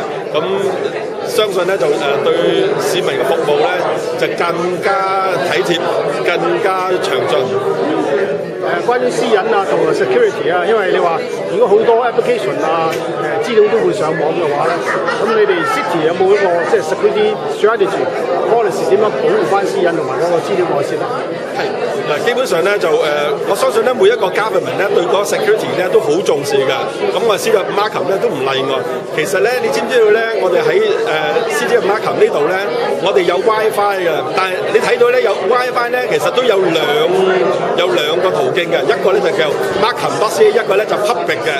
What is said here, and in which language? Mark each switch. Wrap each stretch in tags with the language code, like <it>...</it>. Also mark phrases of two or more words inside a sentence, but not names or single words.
<yue>咁相信咧就對市民嘅服務咧就更加體貼、更加詳盡。關於私隱啊同埋 security 啊，因為你話如果好多 application 啊資料都會上網嘅話咧，咁你哋 City 有冇一個即係</yue> <en>security strategy policy</en> <yue>點樣保護翻私隱同埋嗰個資料外泄咧？係嗱，基本上咧就我相信咧每一個 government 咧對嗰個 security 咧都好重視㗎。咁我 City of Markham 咧都唔例外。其實咧，你知唔知道咧？我哋喺 City of Markham呢度咧，我哋有 WiFi 嘅，但係你睇到咧有 WiFi 咧，其實都有兩個途徑嘅，一個咧就叫 Markham.ca， 一個咧就 public 嘅。</yue>